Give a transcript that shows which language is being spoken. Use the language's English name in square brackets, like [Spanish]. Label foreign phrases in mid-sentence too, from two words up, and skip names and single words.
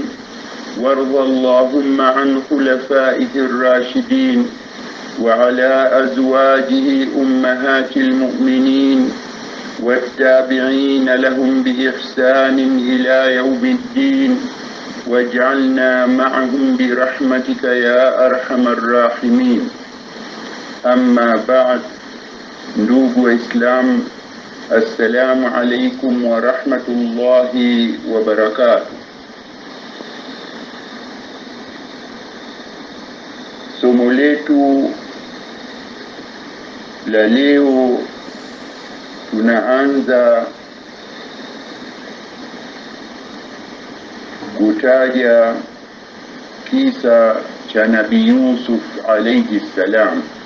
[Arabic] وارض اللهم عن خلفائه الراشدين وعلى أزواجه أمهات المؤمنين والتابعين لهم بإحسان إلى يوم الدين، واجعلنا معهم برحمتك يا أرحم الراحمين. أما بعد، [Swahili] ndugu Waislamu, [Arabic] السلام عليكم ورحمة الله وبركاته. [Swahili] Somo letu la leo tunaanza kutaja kisa cha Nabii Yusuf [Arabic] عليه السلام